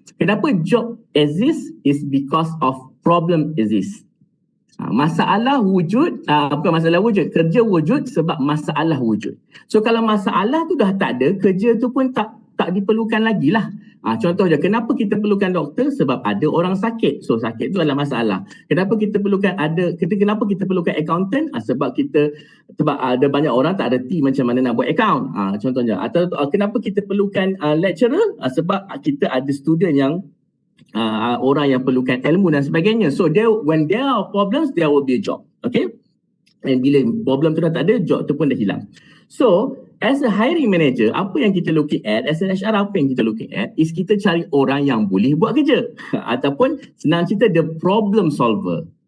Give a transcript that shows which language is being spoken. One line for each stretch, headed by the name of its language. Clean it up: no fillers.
Malay: Kenapa
English: job exist is because of problem exist.
Malay: Masalah wujud, bukan masalah wujud, kerja wujud sebab masalah wujud. So kalau masalah tu dah tak ada, kerja tu pun tak diperlukan lagi lah. Contohnya, kenapa kita perlukan doktor? Sebab ada orang sakit. So sakit tu adalah masalah. Kenapa kita perlukan accountant? Sebab ada banyak orang tak ada team macam mana nak buat account. Contohnya. Atau kenapa kita perlukan lecturer? Sebab kita ada student yang orang yang perlukan ilmu dan sebagainya.
English: So when there are problems, there will be a job.
Malay: Okay? And bila problem tu dah tak ada, job tu pun dah hilang.
English: So as a hiring manager,
Malay: apa yang kita looking at,
English: as an HR,
Malay: apa yang kita looking at is kita cari orang yang boleh buat kerja. Ataupun senang cerita,
English: the problem solver.